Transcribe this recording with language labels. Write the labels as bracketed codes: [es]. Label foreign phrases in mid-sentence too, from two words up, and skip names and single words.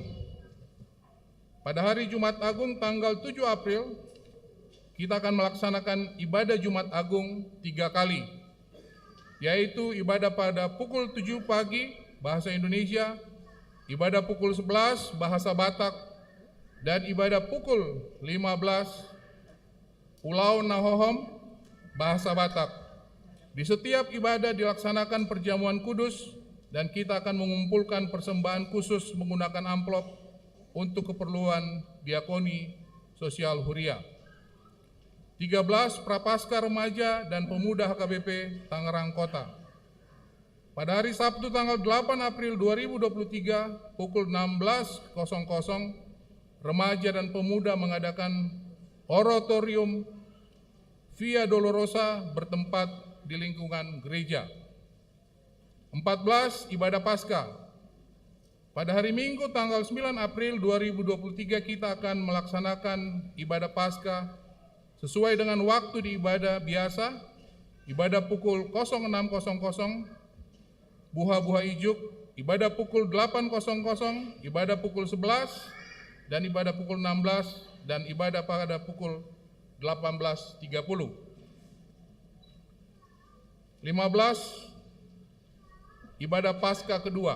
[id] Pada hari Jumat Agung tanggal 7 April, kita akan melaksanakan ibadah Jumat Agung 3 kali, yaitu ibadah pada pukul 7 pagi bahasa Indonesia, ibadah pukul 11 bahasa Batak, dan ibadah pukul 15 Pulau Nahohom bahasa Batak. Di setiap ibadah dilaksanakan perjamuan kudus dan kita akan mengumpulkan persembahan khusus menggunakan amplop untuk keperluan diakoni sosial huria. 13. Prapaskah Remaja dan Pemuda HKBP Tangerang Kota. Pada hari Sabtu tanggal 8 April 2023 pukul 16.00, remaja dan pemuda mengadakan oratorium Via Dolorosa bertempat di lingkungan gereja. 14. Ibadah Paskah. Pada hari Minggu tanggal 9 April 2023 kita akan melaksanakan ibadah Paskah sesuai dengan waktu di ibadah biasa, ibadah pukul 06.00, buha-buha ijuk, ibadah pukul 8.00, ibadah pukul 11, dan ibadah pukul 16, dan ibadah pada pukul 18.30. 15. Ibadah Paskah kedua.